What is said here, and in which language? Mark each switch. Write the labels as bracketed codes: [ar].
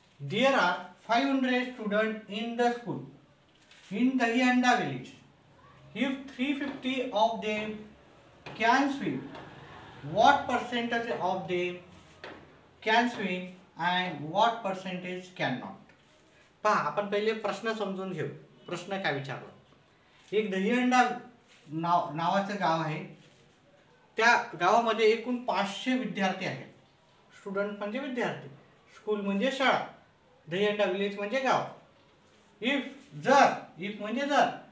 [en] There are 500 student in the school in Dahihanda village. If 350 of them can swim, what percentage of them can swim and what percentage cannot? [mr] पहा, आपण पहिले प्रश्न समजून घेऊ. प्रश्न काय विचारला, एक दहीहंडा नावाचं गाव आहे. त्या गावामध्ये एकूण 500 विद्यार्थी आहेत. स्टुडंट म्हणजे विद्यार्थी, स्कूल म्हणजे शाळा, दहीहंडा विलेज म्हणजे गाव. इफ म्हणजे जर